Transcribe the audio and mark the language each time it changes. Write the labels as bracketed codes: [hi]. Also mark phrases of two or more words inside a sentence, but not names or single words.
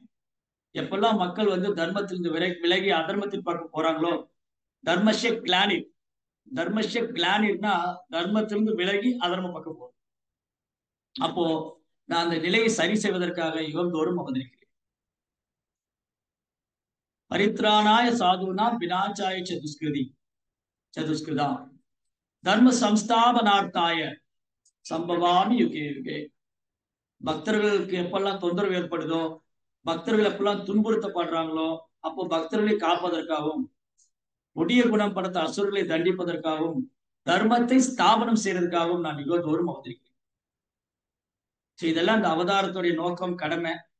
[ta] எப்பெல்லாம் மக்கள் தர்மத்திலிருந்து விலகி அதர்மத்தின் பக்கம் போறாங்களோ, [sa] धर्मस्य ग्लानिर्, [ta] தர்மஸ்ய கிளானிர்னா தர்மத்திலிருந்து விலகி அதர்ம பக்கம் போறோம். அப்போ நான் அந்த நிலையை சரி செய்வதற்காக யுகந்தோறும் அவதரிக்கிறேன். [sa] परित्राणाय साधूनाम् विनाशाय चदुष्कृता धर्म संस्थापनार्थाय सम्भवामि युगे युगे. [ta] பக்தர்களுக்கு எப்பெல்லாம் தொந்தரவு ஏற்படுதோ, பக்தர்கள் எப்பெல்லாம் துன்புறுத்தப்படுறாங்களோ, அப்போ பக்தர்களை காப்பதற்காகவும் கொடிய குணம் படுத்த அசுரர்களை தண்டிப்பதற்காகவும் தர்மத்தை ஸ்தாபனம் செய்யறதுக்காகவும் நான் யுகந்தோறும் அவதரிக்கிறேன். இதெல்லாம் இந்த அவதாரத்துடைய நோக்கம், கடமை.